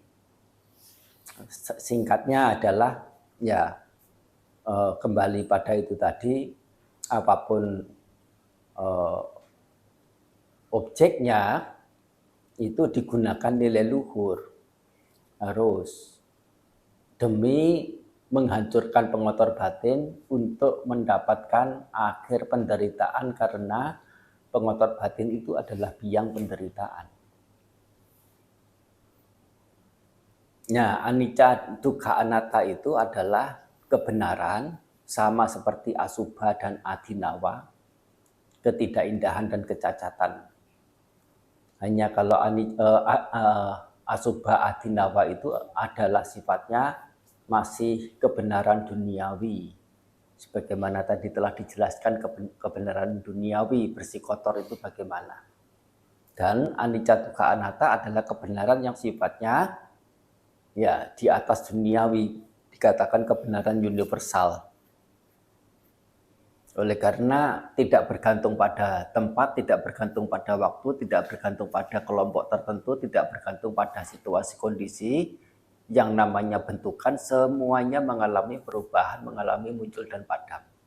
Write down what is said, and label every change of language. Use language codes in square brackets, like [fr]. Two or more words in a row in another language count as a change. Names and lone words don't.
[id] Singkatnya adalah ya kembali pada itu tadi, apapun objeknya itu digunakan nilai luhur, harus demi menghancurkan pengotor batin untuk mendapatkan akhir penderitaan, karena pengotor batin itu adalah biang penderitaan. Nah, [pi] anicca, dukkha, anatta [id] itu adalah kebenaran, sama seperti asubha dan adinawa, ketidakindahan dan kecacatan. Hanya kalau [pi] asubha adinawa [id] itu adalah sifatnya masih kebenaran duniawi. Sebagaimana tadi telah dijelaskan kebenaran duniawi, bersih kotor itu bagaimana. Dan [pi] anicca dukkha anatta [id] adalah kebenaran yang sifatnya ya di atas duniawi, dikatakan kebenaran universal. Oleh karena tidak bergantung pada tempat, tidak bergantung pada waktu, tidak bergantung pada kelompok tertentu, tidak bergantung pada situasi kondisi, yang namanya bentukan semuanya mengalami perubahan, mengalami muncul dan padam.